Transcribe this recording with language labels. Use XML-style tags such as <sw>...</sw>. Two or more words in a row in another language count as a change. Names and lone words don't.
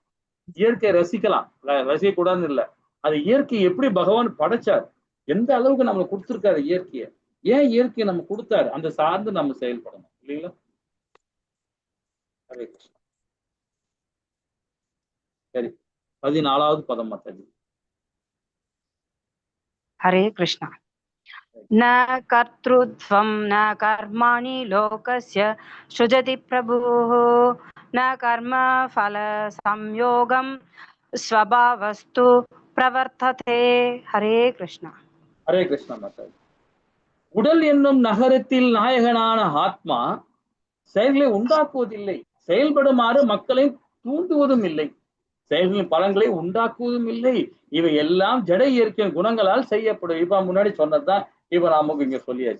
<ta>இயற்கையை ரசிக்கலாம், ரசிக்க கூடாதுன்னு இல்லை. அது இயற்கை எப்படி பகவான் படைச்சார், எந்த அளவுக்கு நம்மளுக்கு கொடுத்திருக்காரு இயற்கையை, ஏன் இயற்கையை நம்ம கொடுத்தாரு, அந்த சார்ந்து நம்ம செயல்படணும் இல்லைங்களா? ஹரே கிருஷ்ணா. சரி, 14வது பதம் மாதாஜி.</ta> <sa>हरे कृष्ण। न कर्तृत्वं न कर्माणि लोकस्य सृजति प्रभुः, न कर्म फल संयोगं स्वभावस्तु प्रवर्तते। हरे कृष्णा।</sa> <ta>ஹரே கிருஷ்ணா மாதாஜி. உடல் என்னும் நகரத்தில் நாயகனான ஆத்மா செயல்களை உண்டாக்குவதில்லை, செயல்படுமாறு மக்களை தூண்டுவதும் இல்லை, செயல்களின் பலன்களை உண்டாக்குவதும் இல்லை. இவை எல்லாம் ஜட இயற்கை குணங்களால் செய்யப்படும். இப்ப முன்னாடி சொன்னதுதான் இப்ப நமக்கு இங்க சொல்லியாச்சு.</ta>